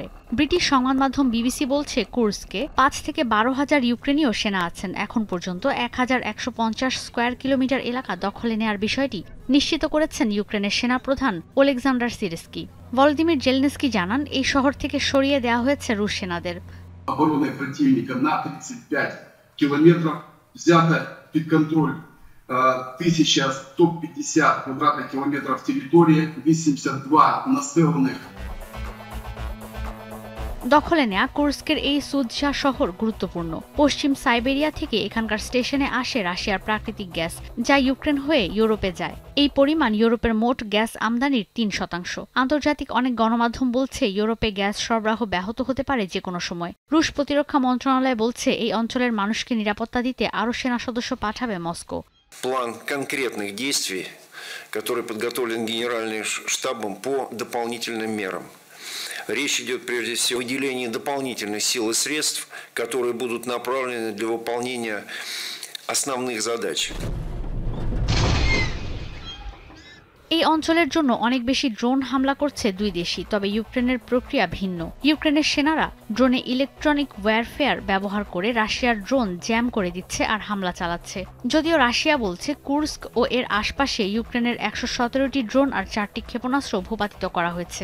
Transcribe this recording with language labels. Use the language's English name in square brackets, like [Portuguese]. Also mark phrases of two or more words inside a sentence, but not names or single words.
[Bangla] ব্রিটিশ সংবাদ মাধ্যম বিবিসি বলছে, কুর্স্কে 5 থেকে 12,000 ইউক্রেনীয় সেনা আছেন। এখন পর্যন্ত 1150 স্কয়ার কিলোমিটার এলাকা দখলে নেয়ার বিষয়টি নিশ্চিত করেছেন ইউক্রেনের সেনাপ্রধান ওলেক্সান্ডার সিরস্কি। ভলোদিমির জেলেনস্কি জানান, এই শহর থেকে সরিয়ে দেওয়া হয়েছে রুশ সেনাদের। [Russian] Обороной противника на 35 километров взято под контроль 1150 квадратных километров территории, 82 населенных। [Bangla] দখলে নেয়া কুর্স্কের এই সুদজা শহর গুরুত্বপূর্ণ। পশ্চিম সাইবেরিয়া থেকে এখানকার স্টেশনে আসে রাশিয়ার প্রাকৃতিক গ্যাস, যা ইউক্রেন হয়ে ইউরোপে যায়। এই পরিমাণ ইউরোপের মোট গ্যাস আমদানির 3%। আন্তর্জাতিক অনেক গণমাধ্যম বলছে, ইউরোপে গ্যাস সরবরাহ ব্যাহত হতে পারে যে কোনো সময়। রুশ প্রতিরক্ষা মন্ত্রণালয় বলছে, এই অঞ্চলের মানুষকে নিরাপত্তা দিতে আরও সেনা সদস্য পাঠাবে মস্কো। [Russian] План конкретных действий, который подготовлен Генеральным штабом по дополнительным мерам. Речь идет прежде всего о выделении дополнительных сил и средств, которые будут направлены для выполнения основных задач. [Bangla] এই অঞ্চলের জন্য অনেক বেশি ড্রোন হামলা করছে দুই দেশই, তবে ইউক্রেনের প্রক্রিয়া ভিন্ন। ইউক্রেনের সেনারা ড্রোনে ইলেকট্রনিক ওয়্যারফেয়ার ব্যবহার করে রাশিয়ার ড্রোন জ্যাম করে দিচ্ছে আর হামলা চালাচ্ছে। যদিও রাশিয়া বলছে, কুর্স্ক ও এর আশপাশে ইউক্রেনের 117টি ড্রোন আর 4টি ক্ষেপণাস্ত্র ভূপাতিত করা হয়েছে।